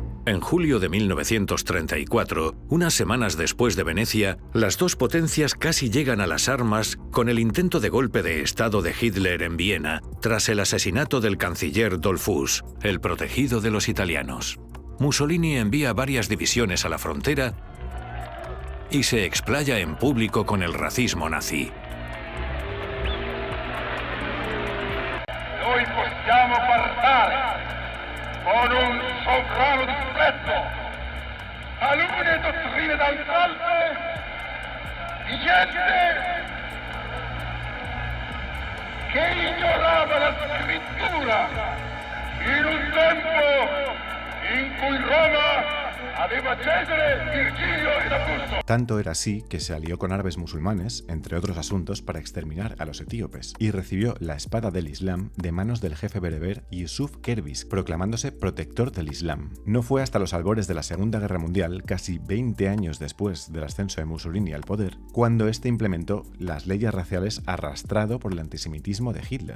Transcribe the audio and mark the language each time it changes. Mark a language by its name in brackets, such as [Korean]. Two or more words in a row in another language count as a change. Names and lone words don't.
[Spanish] En julio de 1934, unas semanas después de Venecia, las dos potencias casi llegan a las armas con el intento de golpe de Estado de Hitler en Viena, tras el asesinato del canciller Dollfuss, el protegido de los italianos. Mussolini envía varias divisiones a la frontera y se explaya en público con el racismo nazi. [Italian] Noi possiamo parlare con un sovrano disprezzo, talune dottrine d'asalto di gente che ignorava la scrittura in un tempo in cui Roma aveva Cesare, Virgilio ed Augusto. [Spanish] Tanto era así que se alió con árabes musulmanes, entre otros asuntos, para exterminar a los etíopes, y recibió la espada del Islam de manos del jefe bereber Yusuf Kerbis, proclamándose protector del Islam. No fue hasta los albores de la Segunda Guerra Mundial, casi 20 años después del ascenso de Mussolini al poder, cuando éste implementó las leyes raciales arrastrado por el antisemitismo de Hitler.